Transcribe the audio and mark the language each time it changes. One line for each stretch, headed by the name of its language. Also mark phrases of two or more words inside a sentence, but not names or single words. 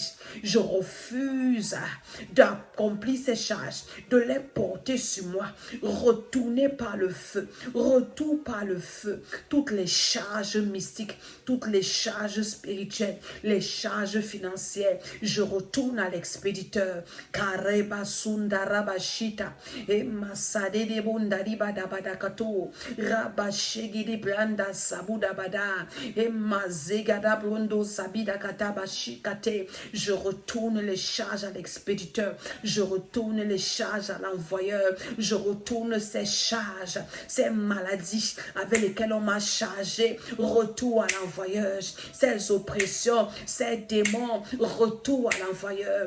French: Je refuse d'accomplir ces charges, de les porter sur moi. Retournez par le feu, retour par le feu. Toutes les charges mystiques, toutes les charges spirituelles, les charges financières. Je retourne à l'expéditeur. Kareba sundarabashita et masade de bundariba dabadakato rabashegi de blanda sabudabada et mazegada brundo sabida katabashikate. Je retourne les charges à l'expéditeur. Je retourne les charges à l'envoyeur. Je retourne ces charges, ces maladies avec lesquelles on m'a chargé. Retour à l'envoyeur. Ces oppressions, ces démons, retour à l'envoyeur.